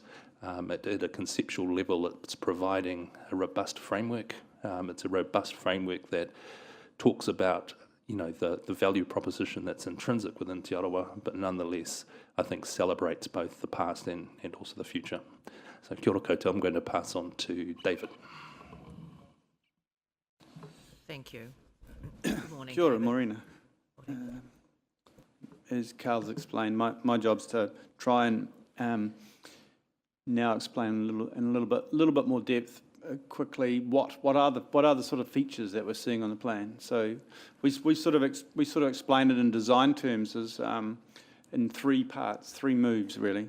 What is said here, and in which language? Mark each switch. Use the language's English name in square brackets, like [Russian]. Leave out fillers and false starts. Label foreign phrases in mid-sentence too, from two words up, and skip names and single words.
[English] At a conceptual level, it's providing a robust framework. It's a robust framework that talks about the value proposition that's intrinsic within Te Arawa, but nonetheless, I think celebrates both the past and also the future. [Māori] So kia ora koutou, [English] I'm going to pass on to David. Thank you. Good morning. [Māori] Kia ora, David. Morena. [English] As Carl's explained, my job's to try and now explain in a little bit more depth quickly what are the sort of features that we're seeing on the plan. So we sort of explain it in design terms as in 3 parts, 3 moves really.